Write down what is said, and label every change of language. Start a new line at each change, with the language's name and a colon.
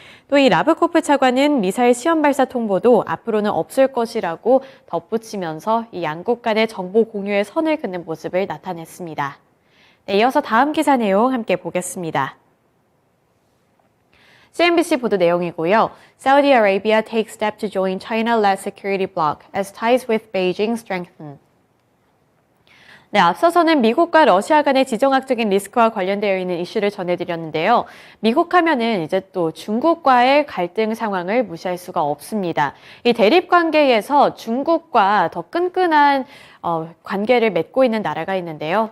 Korean: 또 이 라브코프 차관은 미사일 시험 발사 통보도 앞으로는 없을 것이라고 덧붙이면서 이 양국 간의 정보 공유에 선을 긋는 모습을 나타냈습니다. 네, 이어서 다음 기사 내용 함께 보겠습니다. CNBC 보도 내용이고요.
English: Saudi Arabia takes step to join China-led security bloc as ties with Beijing strengthen.
Korean: 네, 앞서서는 미국과 러시아 간의 지정학적인 리스크와 관련되어 있는 이슈를 전해드렸는데요. 미국 하면은 이제 또 중국과의 갈등 상황을 무시할 수가 없습니다. 이 대립 관계에서 중국과 더 끈끈한 관계를 맺고 있는 나라가 있는데요.